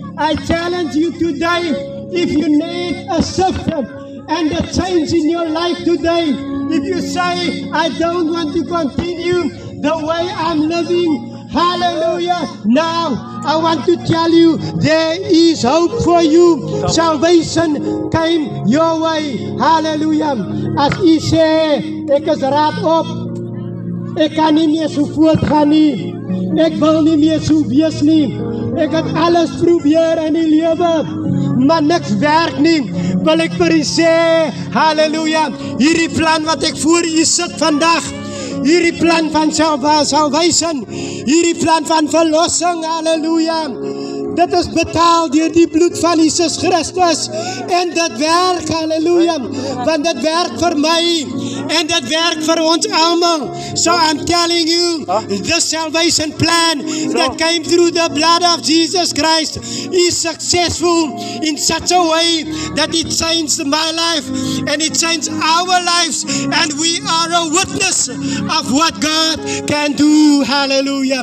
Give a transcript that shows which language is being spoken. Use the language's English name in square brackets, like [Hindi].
[English] I challenge you today. If you need a shift and a change in your life today, if you say, I don't want to continue the way I'm living, hallelujah. Now, I want to tell you, there is hope for you. Salvation came your way. [Afrikaans] Hallelujah. As u sê, ek is raad op. Ek kan nie meer so voortgaan nie. Ek wil nie meer so wees nie. Ek het alles probeer in die lewe, maar niks werk nie. Wil ek vir u sê, hallelujah, hierdie plan wat ek voor u sit vandag, hierdie plan van salvation, hierdie plan van verlossing, halleluja. Dit is betaal deur die bloed van Jesus Christus en dit werk, halleluja, want dit werk vir my en dit werk vir ons almal. [English] So I'm telling you, the salvation plan that came through the blood of Jesus Christ is successful in such a way that it changed my life and it changed our lives, and we are a witness of what God can do, hallelujah.